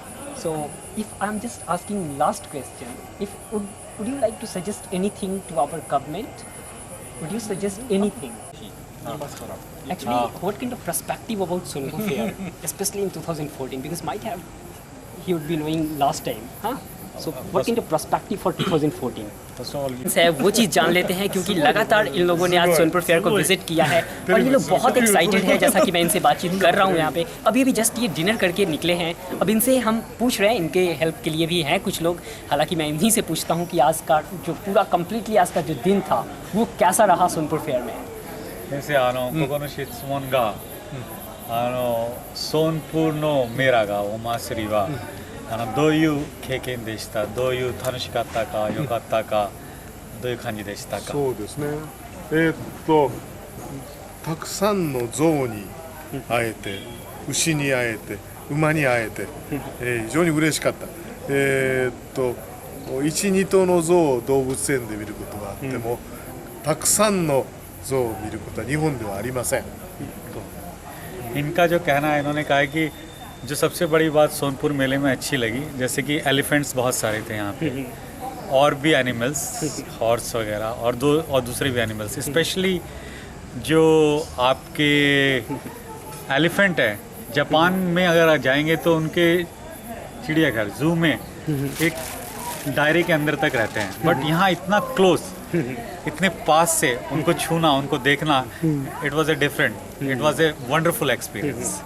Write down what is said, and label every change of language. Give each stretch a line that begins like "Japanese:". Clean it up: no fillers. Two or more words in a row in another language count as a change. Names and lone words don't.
English: So if I'm just asking last question, if would you like to suggest anything to our government? Would you suggest anything? Actually, what kind of perspective about Sonpur Fair, especially in 2014? Because might have he would be knowing last time, huh? So what kind of perspective for 2014?
Hindi: है वो चीज़ जान लेते हैं क्योंकि लगातार इन लोगों ने आज सोनपुर फेयर को विजिट किया है और ये लोग बहुत एक्साइटेड है। जैसा कि मैं इनसे बातचीत कर रहा हूँ यहाँ पे, अभी अभी जस्ट ये डिनर करके निकले हैं। अब इनसे हम पूछ रहे हैं, इनके हेल्प के लिए भी हैं कुछ लोग। हालांकि मैं इन्हीं से पूछता हूँ कि आज का जो पूरा कम्प्लीटली आज का जो दिन था वो कैसा रहा सोनपुर फेयर में।
Japanese: 先生、ここの質問が、ソンプのメラがお祭りは、どういう経験でした？どういう楽しかったか、良かったか、どういう感じでしたか？そうですね。たくさんの象に会えて、牛に会えて、馬に会えて、非常に嬉しかった。 1、2頭の象を動物園で見ることがあっても、たくさんの象を見ることは日本ではありません。
Hindi: इनका जो कहना है, इन्होंने कहा है कि जो सबसे बड़ी बात सोनपुर मेले में अच्छी लगी, जैसे कि एलिफेंट्स बहुत सारे थे यहाँ पे, और भी एनिमल्स, हॉर्स वगैरह, और दूसरे भी एनिमल्स, स्पेशली जो आपके एलिफेंट है, जापान में अगर आप जाएंगे तो उनके चिड़ियाघर जू में एक दायरे के अंदर तक रहते हैं, बट यहाँ इतना क्लोज, इतने पास से उनको छूना, उनको देखना,
English: it was a wonderful experience.